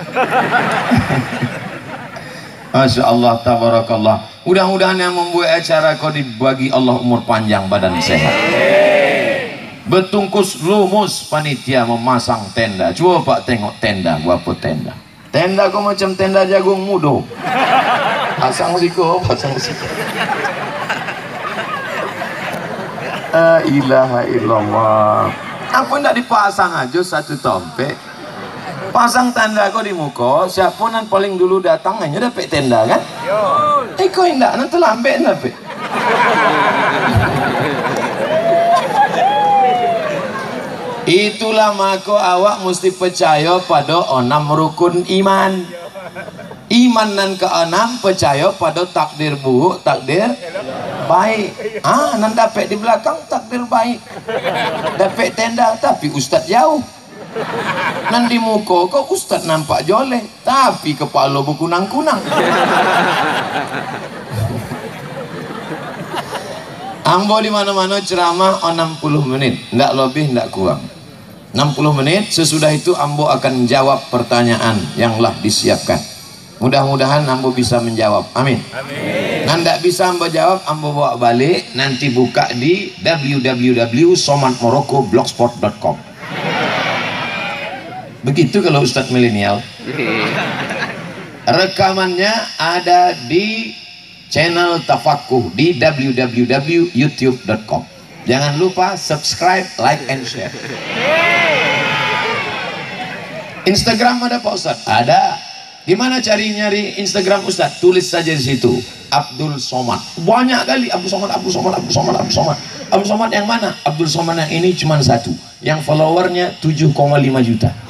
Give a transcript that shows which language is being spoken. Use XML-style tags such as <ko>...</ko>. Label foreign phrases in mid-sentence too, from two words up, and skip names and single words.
<ar>ما شاء الله تبارك الله.</ar> <id>Mudah-mudahan yang membuat acara kau dibagi Allah umur panjang, badan sehat. Betungkus lumus panitia memasang tenda. Coba Pak tengok tenda, berapa tenda? Tenda kau macam tenda jagung mudo.</id> <min>Pasang siko, pasang siko.</min> <ar>لا إله إلا الله.</ar> <id>Apa ndak dipasang aja satu tompek? Pasang tanda kau di muka, siapa nan paling dulu datang hanya dapat tenda kan? Kau indak nanti lambat dapat. Itulah maka awak mesti percaya pada 6 rukun iman. Iman nan ke-6 percaya pada takdir buruk, takdir baik. Nan dapat di belakang takdir baik. Dapat tenda tapi ustaz jauh. Nan di muka kau ustaz nampak joleh tapi kepala berkunang-kunang. Ambo di mana-mana ceramah 60 menit, ndak lebih ndak kurang. 60 menit, sesudah itu Ambo akan menjawab pertanyaan yang telah disiapkan. Mudah-mudahan Ambo bisa menjawab. Amin. Amin. Ndak bisa Ambo jawab, Ambo bawa balik, nanti buka di www.somatmorocco.blogspot.com. Begitu kalau Ustadz milenial. Rekamannya ada di channel Tafakuh di www.youtube.com. Jangan lupa subscribe,</id> <en>like, and share.</en> <id>Instagram ada Pak Ustadz? Ada. Gimana cari nyari Instagram Ustadz? Tulis saja di situ Abdul Somad. Banyak kali Abdul Somad, Abdul Somad, Abdul Somad, Abdul Somad. Abdul Somad yang mana? Abdul Somad yang ini cuma satu, yang followernya 7,5 juta.</id>